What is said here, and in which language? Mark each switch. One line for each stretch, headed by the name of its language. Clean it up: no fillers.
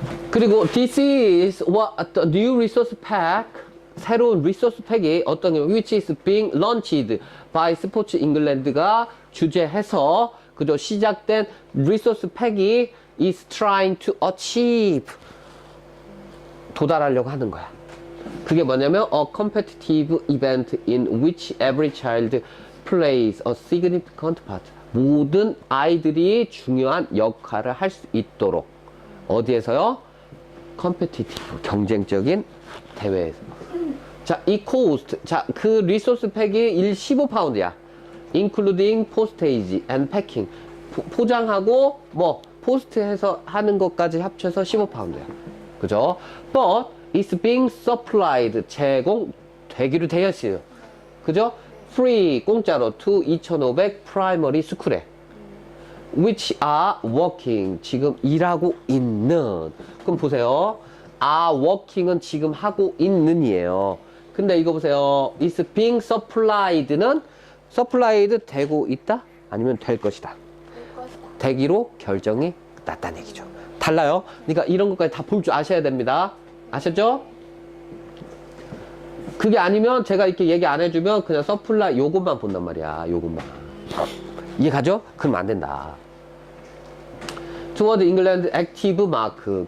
English: 그리고 this is what the new resource pack
Korean: 새로운 리소스 팩이 어떤 게
English: which is being launched by
Korean: 스포츠 잉글랜드가 주재해서 그죠 시작된 리소스 팩이
English: is trying to achieve
Korean: 도달하려고 하는 거야.
English: 그게 뭐냐면 a competitive event in which every child plays a significant part.
Korean: 모든 아이들이 중요한 역할을 할 수 있도록 어디에서요? competitive 경쟁적인 대회에서. 자, 이 cost 자, 그 리소스 팩이 15파운드야.
English: including postage and packing
Korean: 포장하고 뭐 포스트해서 하는 것까지 합쳐서 15파운드야. 그죠?
English: But it's being supplied
Korean: 제공되기로 되어 있어요. 그죠?
English: Free 공짜로 to 2,500 primary school에 which are working
Korean: 지금 일하고 있는. 그럼 보세요. are working은 지금 하고 있는이에요. 근데 이거 보세요. is being supplied는 supplied 되고 있다? 아니면 될 것이다. 되기로 결정이 났다는 얘기죠. 달라요. 그러니까 이런 것까지 다 볼 줄 아셔야 됩니다. 아셨죠? 그게 아니면 제가 이렇게 얘기 안 해주면 그냥 서플라이 요것만 본단 말이야. 요것만. 이해 가죠? 그럼 안 된다.
English: Toward England Active Mark.